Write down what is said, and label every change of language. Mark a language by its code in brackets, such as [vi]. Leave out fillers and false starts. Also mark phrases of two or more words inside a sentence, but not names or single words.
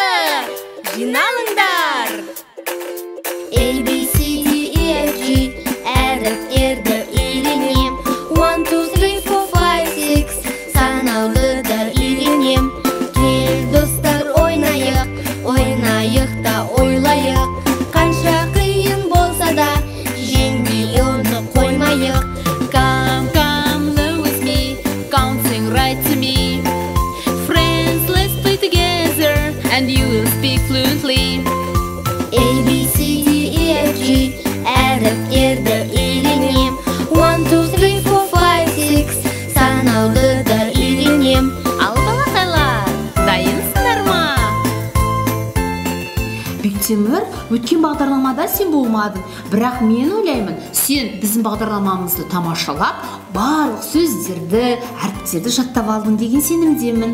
[kk] Жиналыңдар! [en] A, B, C, D, E, F, G [kk] әріптерді үйренем. 1, 2, 3, 4, 5, 6 санауды үйренем. Кел достар, ойнайық, ойнайық та ойлайық. Қанша қиын болса да, жеңбей оны қоймайық. [en] Come, come, learn with me, counting right to me. Friends, let's play together, and you will speak fluently. A, B, C, D, E, [kk] F, G әріптерді үйренем. 1, 2, 3, 4, 5, 6 санауды үйренем. Ал балақайлар, дайынсыңдар ма? Бектемір, өткен бағдарламада сен болмадың, бірақ мен ойлаймын, сен біздің бағдарламамызды тамашалап, барлық сөздерді, әріптерді жаттап алдың деген сенімдемін.